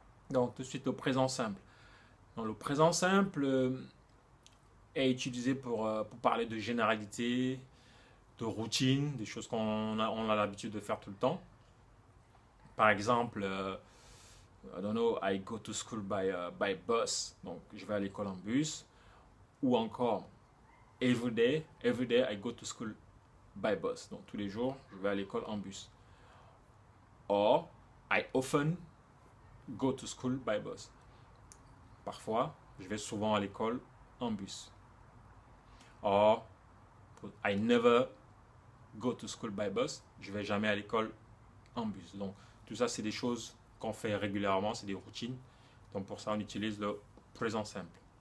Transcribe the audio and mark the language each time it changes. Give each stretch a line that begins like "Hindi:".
French: Donc, tout de suite le présent simple. Dans le présent simple est utilisé pour parler de généralité, de routine, des choses qu'on a l'habitude de faire tout le temps. Par exemple,
English: I don't know, I go to school by bus,
French: donc je vais à l'école en bus. Ou encore,
English: every day I go to school by bus,
French: donc tous les jours je vais à l'école en bus.
English: Or, I often go to school by bus.
French: Parfois, je vais souvent à l'école en bus.
English: Or, I never go to school by bus,
French: je vais jamais à l'école en bus. Donc, tout ça, c'est des choses qu'on fait régulièrement, c'est des routines. Donc, pour ça, on utilise le présent simple.